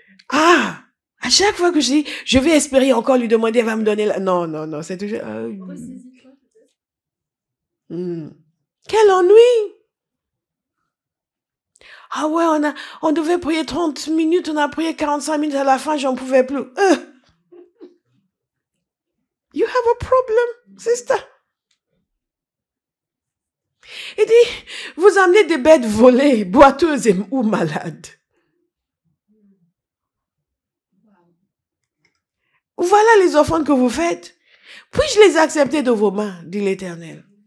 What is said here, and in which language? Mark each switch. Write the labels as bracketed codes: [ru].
[fr] Ah, à chaque fois que je dis, je vais espérer encore lui demander, elle va me donner la... Non, c'est toujours... Quel ennui! Ah ouais, on devait prier 30 minutes, on a prié 45 minutes, à la fin, j'en pouvais plus. [en] You have a problem, sister. [fr] Il dit, vous amenez des bêtes volées, boiteuses ou malades. Voilà les offrandes que vous faites. Puis-je les accepter de vos mains, dit l'Éternel.